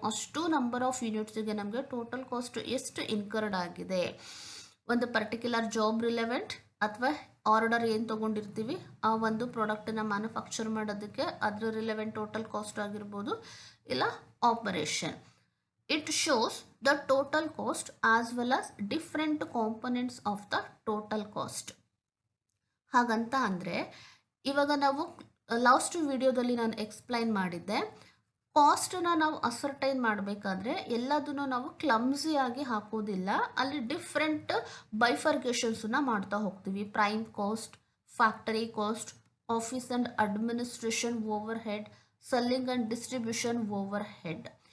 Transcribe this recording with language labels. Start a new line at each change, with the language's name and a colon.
Kannada: ಅಷ್ಟು number of ಯೂನಿಟ್ಸಿಗೆ ನಮಗೆ total cost ಎಷ್ಟು ಇನ್ಕರ್ಡ್ ಆಗಿದೆ, ಒಂದು ಪರ್ಟಿಕ್ಯುಲರ್ ಜಾಬ್ ರಿಲೆವೆಂಟ್ ಅಥವಾ ಆರ್ಡರ್ ಏನು ತೊಗೊಂಡಿರ್ತೀವಿ ಆ ಒಂದು ಪ್ರಾಡಕ್ಟನ್ನು ಮ್ಯಾನುಫ್ಯಾಕ್ಚರ್ ಮಾಡೋದಕ್ಕೆ ಅದರ ರಿಲೆವೆಂಟ್ ಟೋಟಲ್ ಕಾಸ್ಟ್ ಆಗಿರ್ಬೋದು, ಇಲ್ಲ operation.
English: It shows the total cost as well as different components of the total cost.
Kannada: ಹಾಗಂತ ಅಂದರೆ ಇವಾಗ ನಾವು ಲಾಸ್ಟ್ ವಿಡಿಯೋದಲ್ಲಿ ನಾನು ಎಕ್ಸ್ಪ್ಲೈನ್ ಮಾಡಿದ್ದೆ, ಕಾಸ್ಟನ್ನು ನಾವು ಅಸರ್ಟೈನ್ ಮಾಡಬೇಕಾದ್ರೆ ಎಲ್ಲದನ್ನು ನಾವು ಕ್ಲಮ್ಸಿಯಾಗಿ ಹಾಕೋದಿಲ್ಲ, ಅಲ್ಲಿ ಡಿಫ್ರೆಂಟ್ ಬೈಫರ್ಗೇಷನ್ಸನ್ನ ಮಾಡ್ತಾ ಹೋಗ್ತೀವಿ.
English: Prime cost, factory cost, office and administration overhead, selling and distribution overhead.